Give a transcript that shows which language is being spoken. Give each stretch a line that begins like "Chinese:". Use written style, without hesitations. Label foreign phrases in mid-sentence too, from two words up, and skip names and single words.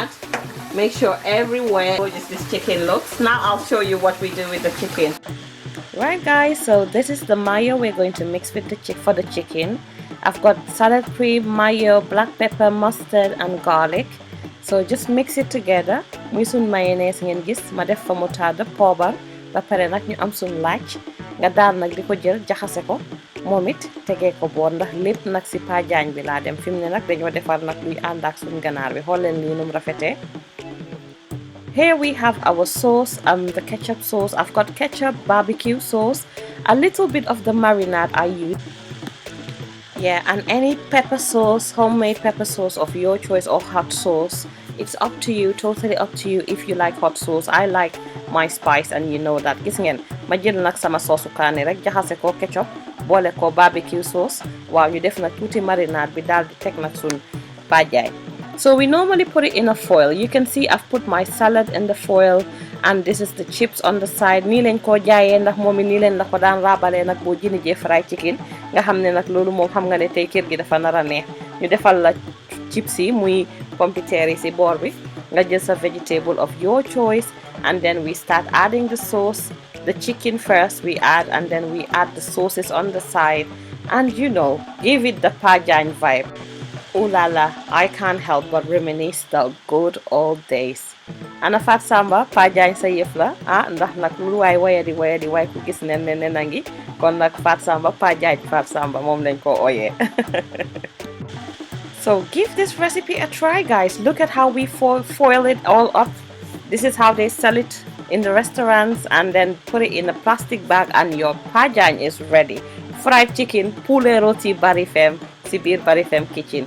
English: Make sure everywhere gorgeous this chicken looks. Now I'll show you what we do with the chicken. Right, guys, so this is the mayo we're going to mix with the chicken. I've got salad cream, mayo, black pepper, mustard, and garlic. So just mix it together.
Wolof: Muy sun mayonnaise ngeen gis ma def fa moutarde poobar ba pare nag ñu am sun laaj nga daal nag di ko jël jaxase ko momit tegee ko boor ndax lépp nag si pajaañ bi laa dem fi mu ne nag dañoo defar nag luy ànd ak suñ ganaar bi xool leen lii num rafetee.
English: Here we have our sauce, the ketchup sauce. I've got ketchup, barbecue sauce, a little bit of the marinade I use. Yeah, and any pepper sauce, homemade pepper sauce of your choice, or hot sauce. It's up to you, totally up to you if you like hot sauce. I like my spice and you know that.
Wolof: Gis ngeen ma jël nag sama sauce kaane rek jaxase ko ketchup boole ko
English: barbecue sauce.
Wolof: Waaw ñu def nag tuuti marinade bi daal di teg nag sun pajaay.
English: So we normally put it in a foil. You can see I've put my salad in the foil. and this is the chips on the side.
Wolof: Nii lañ ko jaayee ndax moom it nii leen la ko daan raabalee nag boo jëni jee
English: fried chicken
Wolof: nga xam ne nag loolu moom xam nga ne tey kër gi dafa nar a neex ñu defal la chips yi muy pompiteer yi si boor bi nga jël sa
English: vegetable of your choice, and then we start adding the sauce. The chicken first we add, and then we add the sauces on the side, and you know, give it the Pajang vibe.
French: Ooh la la,
English: I can't help but reminisce the good old days.
Wolof: Ana Fat Samba Pajang sa yëf la ndax nag lu waay wayadi waay ku gis nen nangi kon nag Fat Samba Fat Samba moom lañ ko ooyee.
English: So give this recipe a try, guys. Look at how we foil it all up. This is how they sell it in the restaurants, and then put it in a plastic bag and your Pajang is ready. Fried chicken,
French: poulet roti
English: Barifem, Sibir Barifem kitchen.